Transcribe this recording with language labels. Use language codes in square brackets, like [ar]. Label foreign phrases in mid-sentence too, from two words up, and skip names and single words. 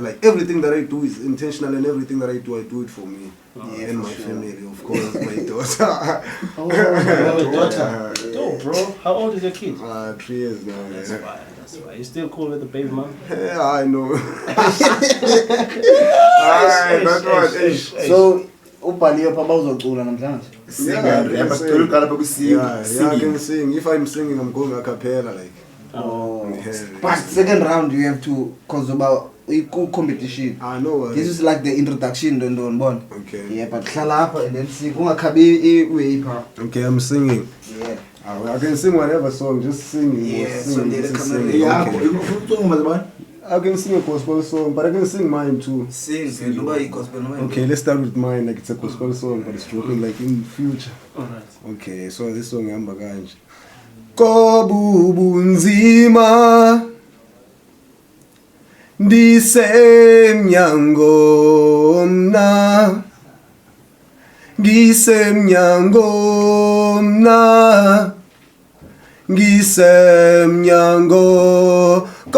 [en] Like, everything that I do is intentional, and everything that I do it for me and my family, of course, my daughter. Daughter. Dope, bro. How old is your kid? 3 years now. That's why. You still cool with the baby mom? Yeah, I know. That's what. [xh] So ubhaliwe pha bawuzocula namhlanje. [en] Yeah, I can sing. If I'm singing, I'm going a cappella, like. But second round you have to cause about competition. I know. This is like the introduction, don't born. Okay. Yeah, but [xh] hlala apha [en] and then sing [xh] ungakhabi iway pha. [en] Okay, I'm singing. Yeah. I can sing whatever song, just sing. Yeah, sing, so let it just come sing. out. Okay. I can sing a gospel song, but I can sing mine too. Sing gospel. Okay, let's start with mine. Like, it's a gospel song, but it's dropping like in future. Alright. Okay, so this song [zu] ihamba kanje. [xh] Kobubunzima ndisemnyango mna [zu] ngisemnyango